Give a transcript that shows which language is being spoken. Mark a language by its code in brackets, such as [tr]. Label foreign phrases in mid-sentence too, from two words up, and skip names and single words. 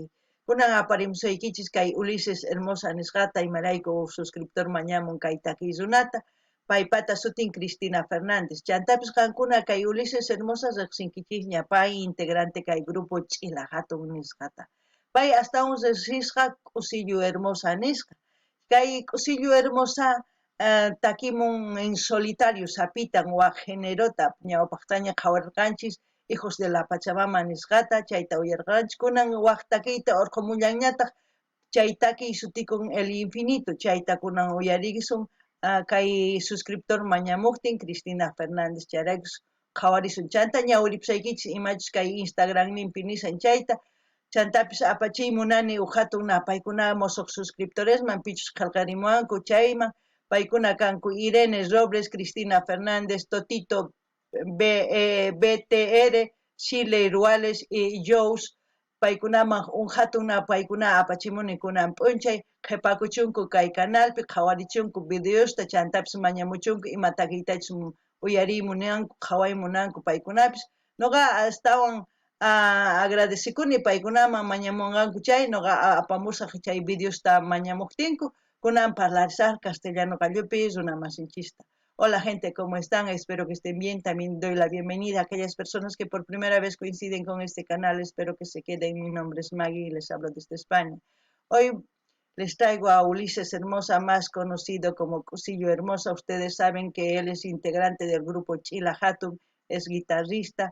[qu] Kunan aparimsaykichis kay Ulises Hermosa nisqata imarayku suscriptor mañamun kay takiysunata paypata sutin Cristina Fernández. Chantapis kankuna kay Ulises Hermosa riqsinkichis ña pay integrante kay grupo Ch'ila Hatun nisqata. Pay hasta un resisqa Cusillo Hermosa nisqa. Kay Cusillo Hermosa takimun [es] en solitario [qu] sapitan waq generota ñawpaqtaña qhawarqanchis hijos de la Pachamama nisqata chayta uyarqanchis kunan waq takiyta urqumullanñataq chay takiy sutikun el infinito chayta kunan uyarisun kay suscriptor mañamuqtin Cristina Fernández chayraykus qhawarisun chanta ñawiripusaykichis imachus kay Instagram nimpi nisan chayta chantapis apachiymunani hatun paykuna mosoq suscriptoresman pichus qillqarimuwanku chayman paykuna kanku Irene Robles, Cristina Fernández, Totito BTR, Shirley Ruales y Jones paykunaman hatun paykuna apachimuni kunan p'unchay qhipakuchunku kay canalpi qhawarichunku videosta chantapis mañamuchunku ima takiytachis uyarimunanku qhawaymunanku paykunapis noqa astawan agradecikuni paykunaman mañamunqanku chay noqa apamusaq chay videosta mañamuqtinku kunan parlarizar castellano qallupi runa masinchista. [es] Hola gente, ¿cómo están? Espero que estén bien. También doy la bienvenida a aquellas personas que por primera vez coinciden con este canal. Espero que se queden. Mi nombre es Maggie y les hablo desde España. Hoy les traigo a Ulises Hermosa, más conocido como Cusillo Hermosa. Ustedes saben que él es integrante del grupo Ch'ila Hatun, es guitarrista.